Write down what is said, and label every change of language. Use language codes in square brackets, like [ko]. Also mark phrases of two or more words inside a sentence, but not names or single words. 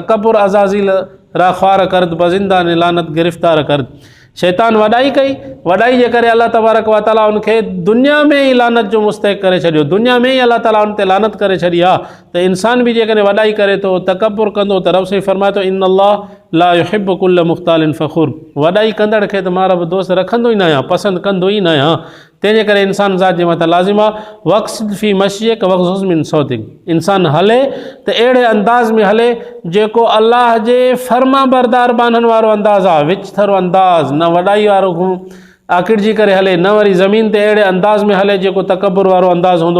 [fa] تکبر عزازیل را خوار کرد به زندان لعنت گرفتار کرد [sd] शैतान वॾाई कई, वॾाई जे करे अल्लाह तबारक व ताला उनखे दुनिया में ई लानत जो मुस्तहिक़ करे छॾियो, दुनिया में ई अल्लाह ताला उन ते लानत करे छॾी आहे। त इंसान बि जेकॾहिं वॾाई करे थो, तकबुर कंदो त रब साईं फरमाए थो [ar] إن الله لا يحب كل مختال فخور [sd] वॾाई कंदड़ खे त मां रब दोस्त रखंदो ई न आहियां, पसंदि कंदो ई न आहियां। तंहिंजे करे इंसान ज़ात जे मथां लाज़िम आहे [ar] واقصد في مشيك واغضض من صوتك [sd] इंसान हले त अहिड़े अंदाज़ में हले जेको अल्लाह जे फर्मा बरदार बाननि वारो अंदाज़ आहे, विचथरो अंदाज़, न वॾाई वारो आकिड़जी करे हले, न वरी ज़मीन ते अहिड़े अंदाज़ में हले जेको तकबुर वारो अंदाज़ हूंदो।